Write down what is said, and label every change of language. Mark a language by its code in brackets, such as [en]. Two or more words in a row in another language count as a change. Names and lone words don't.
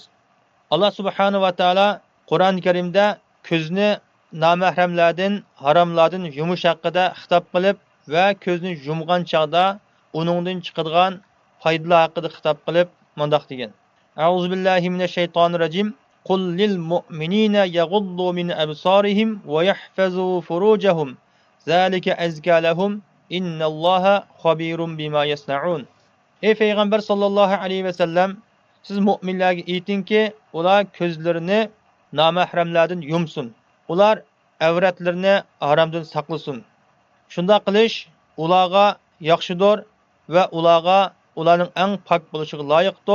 [uz] Allah [ar] سبحانه وتعالى [uz] Qur'oni Karimda ko'zni nomahremlardan, haromlardan yumish haqida xitob qilib va ko'zni yumgan chog'da uningdan chiqadigan foydalar haqida xitob qilib mundoq degan. [ar] أعوذ بالله من الشيطان الرجيم. قل للمؤمنين يغضوا من أبصارهم ويحفظوا فروجهم. ذلك أزكى لهم. إن الله خبير بما يصنعون. [uz] Ey payg'ambar [ar] صلى الله عليه وسلم, [uz] siz mu'minlarga aytingki, ular ko'zlarini nomahremlardan yumsin. Ular avratlarini haromdan saqlasin. Shunda qilish ularga yaxshidir va ularning eng pok bo'lishiga loyiqdir.